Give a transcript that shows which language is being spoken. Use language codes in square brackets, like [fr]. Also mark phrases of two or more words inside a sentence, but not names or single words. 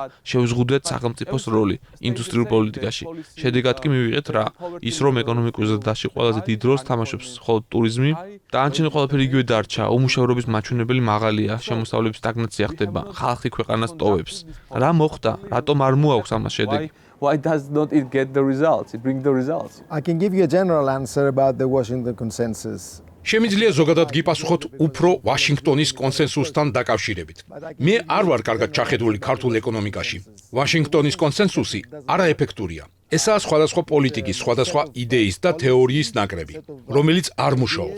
[ka] შევზღუდეთ სახელმწიფოს როლი ინდუსტრიულ პოლიტიკაში. შედეგად კი მივიღეთ რა, ის რომ ეკონომიკურ ზრდაში ყველაზე დიდ როლს თამაშობს მხოლოდ ტურიზმი, დანარჩენი ყველაფერი იგივე დარჩა, უმუშევრობის მაჩვენებელი მაღალია, შემოსავლების სტაგნაცია ხდება, ხალხი ქვეყანას ტოვებს. რა მოხდა? რატომ არ მოაქვს ამას შედეგი? [en] Why does not it get the results? It brings the results. I can give you a general answer about the Washington consensus. [ka] შემიძლია ზოგადად გიპასუხოთ უფრო ვაშინგტონის კონსენსუსთან დაკავშირებით. მე არ ვარ კარგად ჩახედული ქართულ ეკონომიკაში. ვაშინგტონის კონსენსუსი არაეფექტურია. ესაა სხვადასხვა პოლიტიკის, სხვადასხვა იდეის და თეორიის ნაკრები, რომელიც არ მუშაობს.